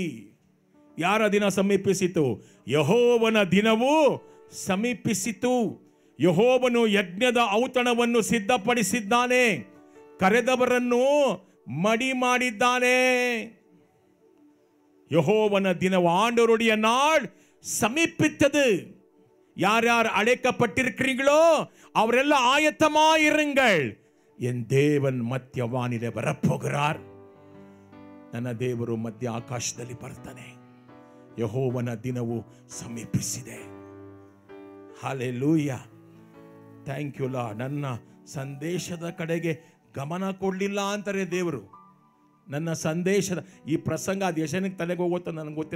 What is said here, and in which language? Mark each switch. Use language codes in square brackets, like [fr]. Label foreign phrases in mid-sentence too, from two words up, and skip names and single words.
[kn] ಯಾರ ದಿನ ಸಮೀಪಿಸಿತು? ಯೆಹೋವನ ದಿನವು ಸಮೀಪಿಸಿತು. ಯೆಹೋವನು ಯಜ್ಞದ ಔತಣವನ್ನು ಸಿದ್ಧಪಡಿಸಿದ್ದಾನೆ, ಕರೆದವರನ್ನು ಮಡಿ ಮಾಡಿದ್ದಾನೆ. ಯೆಹೋವನ ದಿನವು, [ta] ஆண்டவருடைய நாள் சமீபித்தது. யார் யார் அழைக்கப்பட்டிருக்கிறீர்களோ அவரெல்லாம் ஆயத்தமாயிருங்கள். என் தேவன் மத்தியவானிலே வரப்போகிறார். [kn] ನನ್ನ ದೇವರು ಮಧ್ಯ ಆಕಾಶದಲ್ಲಿ ಬರ್ತಾನೆ. ಯೆಹೋವನ ದಿನವು ಸಮೀಪಿಸಿದೆ. ಹಲ್ಲೆಲೂಯಾ, [en] thank you Lord. [kn] ನನ್ನ ಸಂದೇಶದ ಕಡೆಗೆ ಗಮನ ಕೊಡಲಿಲ್ಲ ಅಂತಾರೆ ದೇವರು. ನನ್ನ ಸಂದೇಶದ ಈ ಪ್ರಸಂಗ ಅದು ಯಶನಿಗೆ ತಲೆಗೆ ಹೋಗುತ್ತೋ ನನಗೆ ಗೊತ್ತಿಲ್ಲ.